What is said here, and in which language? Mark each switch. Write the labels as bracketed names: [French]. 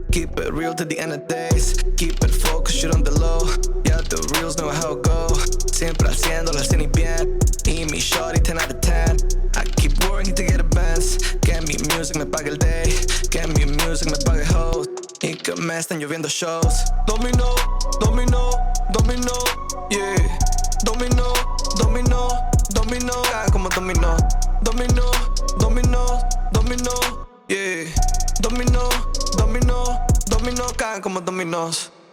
[English] Keep it real to the end of days. Keep it focused, shoot on the low. Yeah, the reals know how it go. [Spanish] Siempre haciéndolo al cien y bien. Y mi shorty [English] 10 out of 10. I keep working to get advanced. [Spanish] Que mi music me pague el day. Que mi music me pague hoes. y que me estén lloviendo shows. Dominó, dominó, dominó, yeah. Dominó, dominó, dominó, caen como dominó. Dominó, dominó, dominó, yeah. Dominó, dominó, dominó, caen como dominós.